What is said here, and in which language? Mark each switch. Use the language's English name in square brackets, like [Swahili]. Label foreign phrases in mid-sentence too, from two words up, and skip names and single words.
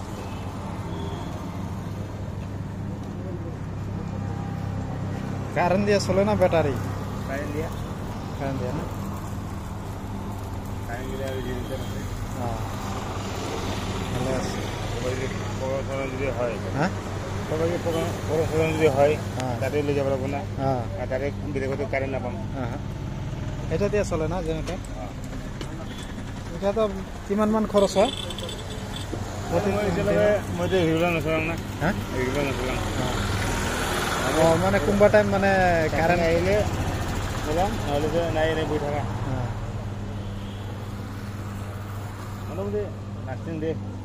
[Bangla] কারেন্ট দিয়ে চলে না ব্যাটারি কারেন্ট দিয়া না কারেন্ট দিলে আর জিনিসটা না হ্যাঁ ভালো আছে পড়াশোনা যদি হয় হ্যাঁ সবাইকে পড়াশোনা যদি হয় হ্যাঁ [Assamese] তাতে লৈ যাব লাগব না [Bangla] হ্যাঁ [Assamese] আর তাতে বেলেগতো কারেন্ট নাপাম [Bangla] হ্যাঁ এটা দিয়ে চলে না [Assamese] যেনেকে এটা তো কিমান মান খৰচ হয় মইতো ৰেগুলাৰ নচলাম না [Bangla] হ্যাঁ [Assamese] ৰেগুলাৰ নচলাম মানে কোনোবা টাইম মানে কারেন্ট আহিলে চলাম নহ'লে যে নাই এনেই বহি থাকা মোটামুটি লাষ্টিং দে